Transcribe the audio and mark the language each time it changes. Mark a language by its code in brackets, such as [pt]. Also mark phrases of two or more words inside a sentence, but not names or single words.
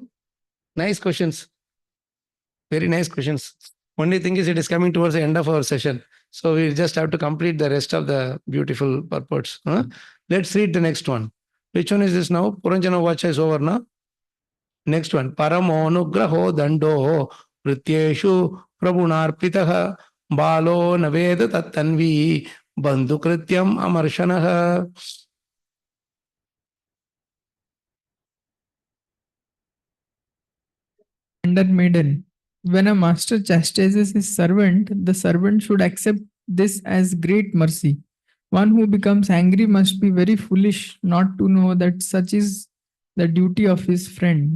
[en] Nice questions. Very nice questions. Only thing is it is coming towards the end of our session. So we just have to complete the rest of the beautiful purports. Let's read the next one. Which one is this now? Puranjana Vacha is over now. Next one. [sa] परमो नुग्रहो दण्डो भृत्येषु प्रभुनार्पितः बालो न वेद तत्तन्वि बन्धु कृत्यम् अमर्षणः. [en] Maiden. When a master chastises his servant, the servant should accept this as great mercy. One who becomes angry must be very foolish not to know that such is the duty of his friend.